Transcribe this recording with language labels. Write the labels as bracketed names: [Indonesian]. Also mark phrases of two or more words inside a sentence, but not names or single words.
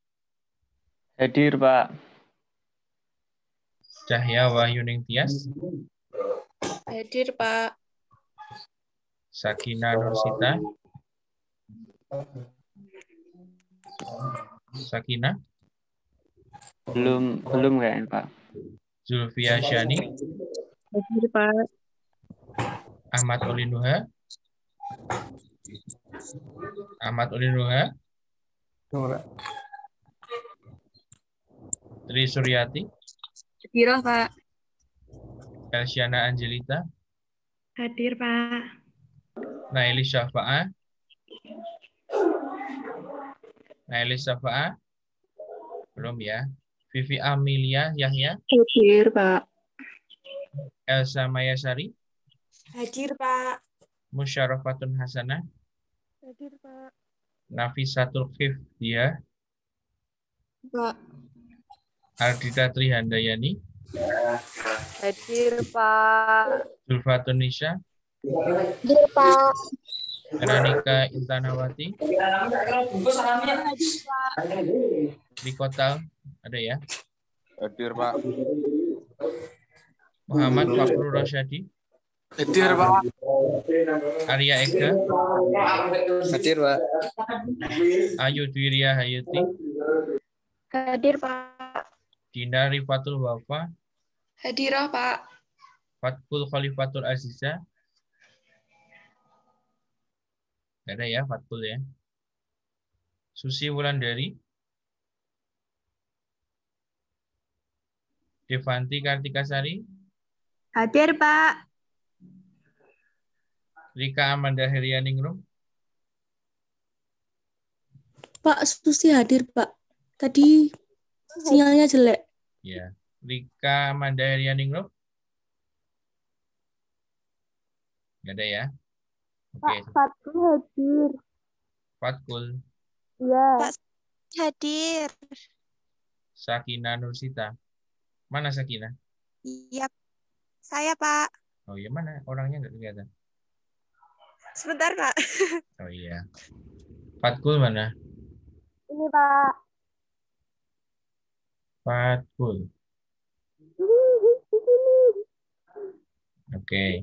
[Indonesian] Hadir, Pak. Cahya Wahyuning Tias. Hadir, Pak. Sakina Nursita. Sakina. Belum kayaknya, Pak. Zulfia Syani. Hadir, Pak. Ahmad Olinuha. Ahmad Olinuha. Tri Suryati. Hadir, Pak. Elsyana Angelita. Hadir, Pak. Naili Syafa'ah. Naili Syafa'ah. Belum ya. Vivi Amelia Yahya. Hadir, Pak. Elsa Mayasari. Hadir, Pak. Musyarafatun Hasanah. Hadir, Pak. Nafisatul Khifdiyah. Pak. Ardita Trihandayani. Hadir, Pak. Zulfatun Nisha. Hadir, Pak. Ranika Intanawati. Di Kotal ada ya. Hadir, Pak. Muhammad Fakrul Rosyadi. Hadir, Pak. Arya Eka. Hadir, Pak. Ayu Dwiria Hayati. Hadir, Pak. Dina Rifatul Wafa. Hadir, Pak. Fatkul Khalifatul Aziza. Nggak ada ya, Fatkul ya. Susi Wulandari. Devanti Kartikasari. Hadir, Pak. Rika Amanda Herianingrum. Pak, Susi hadir, Pak. Tadi sinyalnya jelek. Ya. Rika Amanda Herianingrum. Nggak ada ya. Oke. Fatkul hadir. Fatkul. Iya. Pak hadir. Sakina Nursita. Mana Sakina? Iya, saya Pak. Oh iya, mana? Orangnya nggak kelihatan. Sebentar Pak. Oh iya. Fatkul mana? Ini, Pak. Fatkul. Oke.